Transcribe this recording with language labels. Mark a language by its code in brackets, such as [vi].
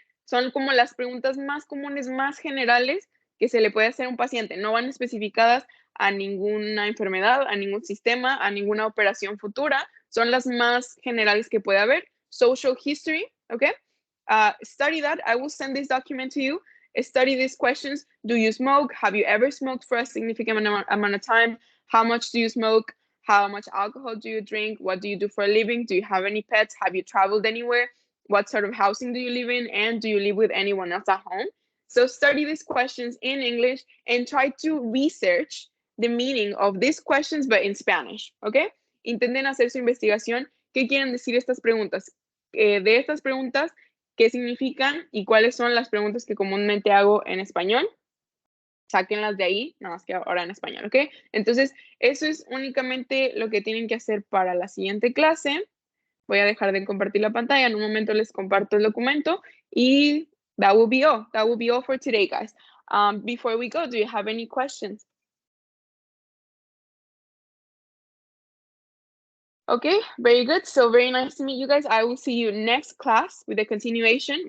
[es] Son como las preguntas más comunes, más generales que se le puede hacer a un paciente. No van especificadas a ninguna enfermedad, a ningún sistema, a ninguna operación futura. Son las más generales que puede haber. [en] Social history, ¿ok? Study that. I will send this document to you. Study these questions. Do you smoke? Have you ever smoked for a significant amount of time? How much do you smoke? How much alcohol do you drink? What do you do for a living? Do you have any pets? Have you traveled anywhere? What sort of housing do you live in? And do you live with anyone else at home? So study these questions in English and try to research the meaning of these questions, but in Spanish, ¿ok? [es] Intenten hacer su investigación. ¿Qué quieren decir estas preguntas? De estas preguntas, ¿qué significan y cuáles son las preguntas que comúnmente hago en español? Sáquenlas de ahí, nada más que ahora en español, ¿ok? Entonces, eso es únicamente lo que tienen que hacer para la siguiente clase. Voy a dejar de compartir la pantalla. En un momento les comparto el documento y [en] that will be all. That will be all for today, guys. Before we go, do you have any questions? Okay, very good. So very nice to meet you guys. I will see you next class with a continuation.